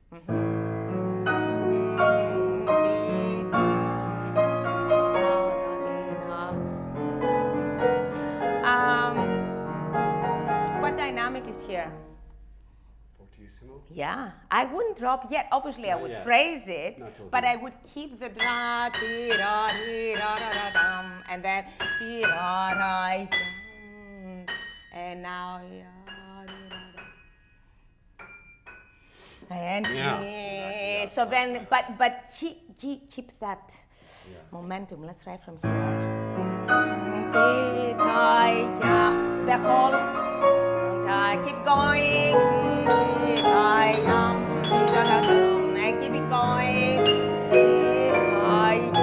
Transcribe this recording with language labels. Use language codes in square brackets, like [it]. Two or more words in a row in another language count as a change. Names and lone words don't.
[en] What dynamic is here? Fortissimo? Yeah, I wouldn't drop yet. Obviously, I would phrase it, but I would keep the dra, ti, ra, ri, ra, ra, ra, dum, and then ti, ra, ra, yum, and now ya, ri, ra, ra. And so then, but keep that momentum. Let's try from here. Ti, ta, ya, the whole. Keep going. And keep it going.